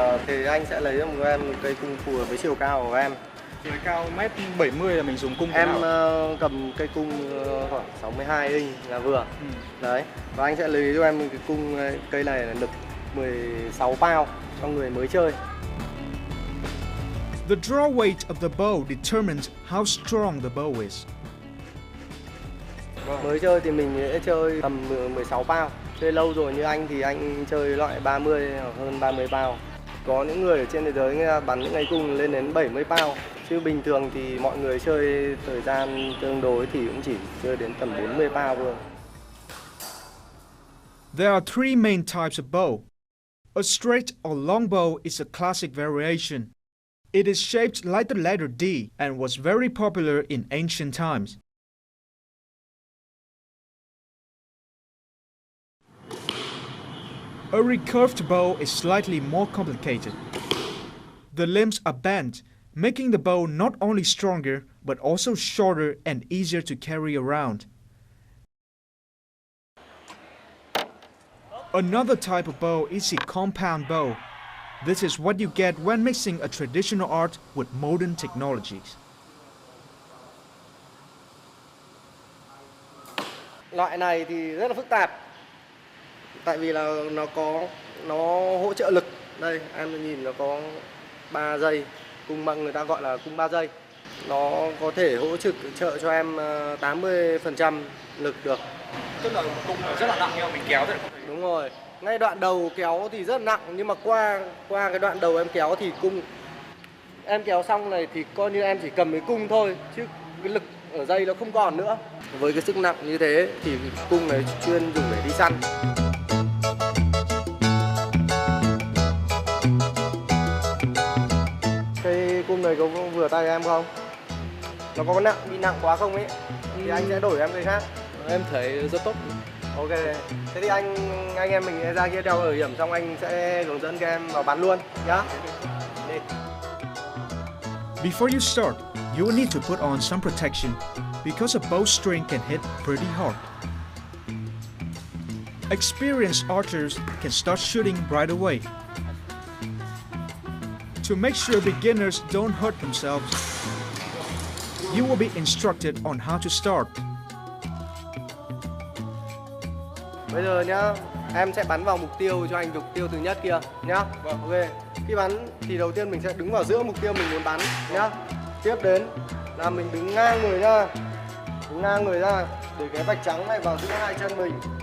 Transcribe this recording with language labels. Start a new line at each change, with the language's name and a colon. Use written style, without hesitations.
Vietnamese: Thì anh sẽ lấy cho một em cây cung phù hợp với chiều cao của em. Chiều cao 1m70 là mình dùng cung em cầm cây cung khoảng 62 inch là vừa. Đấy. Và anh sẽ lấy cho em cái cung cây này là lực 16 pound cho người mới chơi.
English: The draw weight of the bow determines how strong the bow is.
Vietnamese: Mới chơi thì mình sẽ chơi tầm 16 pound. Chơi lâu rồi như anh thì anh chơi loại 30 hoặc hơn 30 pound. Có những người ở trên thế giới người ta bắn những cây cung lên đến 70 pound. Chứ bình thường thì mọi người chơi thời gian tương đối thì cũng chỉ chơi đến tầm 40 pound thôi.
English: There are three main types of bow. A straight or long bow is a classic variation. It is shaped like the letter D and was very popular in ancient times. A recurved bow is slightly more complicated. The limbs are bent, making the bow not only stronger but also shorter and easier to carry around. Another type of bow is a compound bow. This is what you get when mixing a traditional art with modern technologies.
Vietnamese: Loại này thì rất là phức tạp. Tại vì là nó hỗ trợ lực. Đây, em nhìn nó có 3 dây, cung bằng người ta gọi là cung 3 dây. Nó có thể hỗ trợ cho em 80% lực được. Tức là cung rất là nặng nhưng mà mình kéo thì không thấy. Đúng rồi. Ngay đoạn đầu kéo thì rất nặng nhưng mà qua cái đoạn đầu em kéo thì cung em kéo xong này thì coi như em chỉ cầm cái cung thôi chứ cái lực ở dây nó không còn nữa. Với cái sức nặng như thế thì cung này chuyên dùng để đi săn. Cái cung này có vừa tay em không? Nó có bị nặng quá không ấy? Thì anh sẽ đổi em cái khác. Em thấy rất tốt. Ok, thế thì anh em mình ra kia đeo bảo hiểm xong anh sẽ hướng dẫn các em vào bắn luôn nhá. Đi.
English: Before you start, you will need to put on some protection because a bowstring can hit pretty hard. Experienced archers can start shooting right away. To make sure beginners don't hurt themselves, you will be instructed on how to start.
Vietnamese: Bây giờ nhá, em sẽ bắn vào mục tiêu cho anh mục tiêu thứ nhất kia nhá. Vâng. Ok. Khi bắn thì đầu tiên mình sẽ đứng vào giữa mục tiêu mình muốn bắn nhá. Tiếp đến là mình đứng ngang người ra. Đứng ngang người ra để cái vạch trắng này vào giữa hai chân mình.